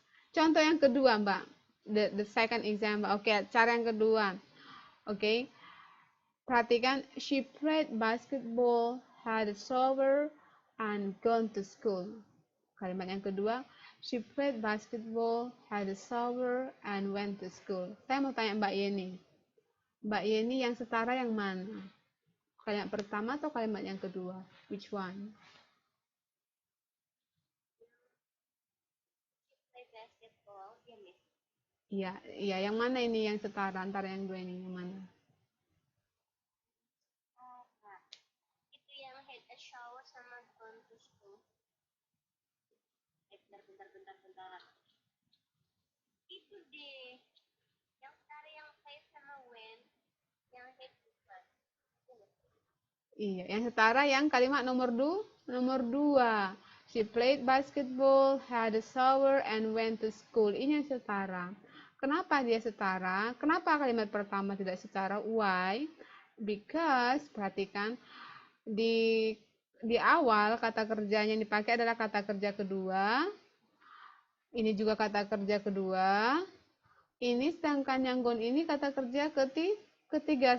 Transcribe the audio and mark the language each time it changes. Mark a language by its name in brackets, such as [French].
[Indonesian] Contoh yang kedua, Mbak. [English] The second example. [Indonesian] Oke, cara yang kedua. Oke. Perhatikan, [English] she played basketball, had a shower, and gone to school. [Indonesian] Kalimat yang kedua, [English] she played basketball, had a shower, and went to school. [Indonesian] Saya mau tanya Mbak Yeni. Mbak Yeni yang setara yang mana? Kalimat pertama atau kalimat yang kedua? [English] Which one? Play basketball, ya Miss. [Indonesian] Iya, iya. Yang mana ini yang setara antara yang dua ini? Yang mana? Nah, itu yang [English] had a shower sama gone to school. [Indonesian] Bentar. Itu deh. Yang setara yang play sama went, yang had bukan. Iya, yang setara yang kalimat nomor 2. [English] She played basketball, had a shower, and went to school. [Indonesian] Ini yang setara. Kenapa dia setara? Kenapa kalimat pertama tidak setara? [English] Why? Because, [Indonesian] perhatikan, di awal kata kerjanya yang dipakai adalah kata kerja kedua. Ini juga kata kerja kedua. Ini sedangkan yang gone ini kata kerja ketiga.